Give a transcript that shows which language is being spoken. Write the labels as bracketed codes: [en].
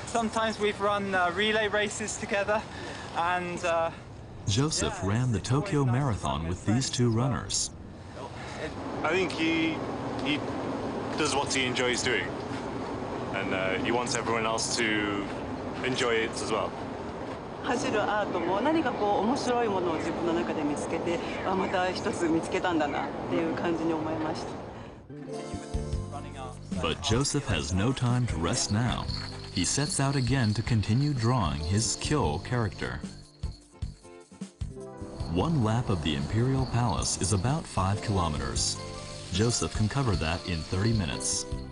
[en] Sometimes we've run relay races together, and Joseph ran the Tokyo Marathon with these two runners. I think he does what he enjoys doing, and he wants everyone else to enjoy it as well. [ja] 走るアートも何かこう面白いものを自分の中で見つけて、また一つ見つけたんだなっていう感じに思いました。 [en] But Joseph has no time to rest now. He sets out again to continue drawing his Kyo character. One lap of the Imperial Palace is about 5 kilometers. Joseph can cover that in 30 minutes.